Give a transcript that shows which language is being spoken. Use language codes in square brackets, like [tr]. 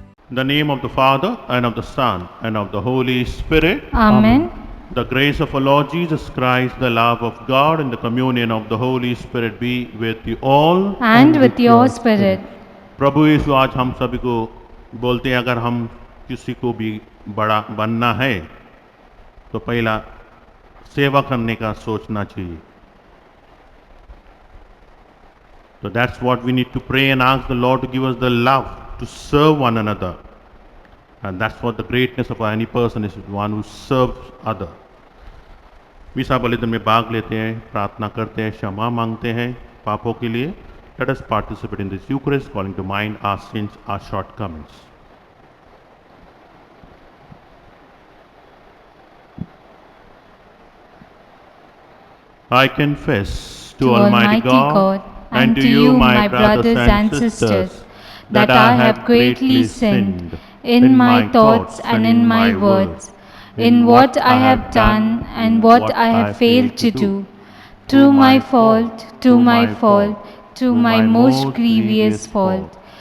[en] In the name of the Father, and of the Son, and of the Holy Spirit. Amen. The grace of our Lord Jesus Christ, the love of God, and the communion of the Holy Spirit be with you all. And with your spirit. [hi] प्रभु यीशु आज हम सभी को बोलते हैं, अगर हम किसी को भी बड़ा बनना है तो पहला सेवा करने का सोचना चाहिए। [en] So that's what we need to pray and ask the Lord to give us the love to serve one another. And that's what the greatness of any person is, one who serves other. [hi] मिसा बलिदान में भाग लेते हैं, प्रार्थना करते हैं, क्षमा मांगते हैं पापों के लिए। [en] Let us participate in this Eucharist, calling to mind our sins, our shortcomings. I confess to Almighty God and to you, my brothers and sisters, that I have greatly sinned in my thoughts and in my words, in what I have done and what I have failed to do, through my fault, to my most grievous fault.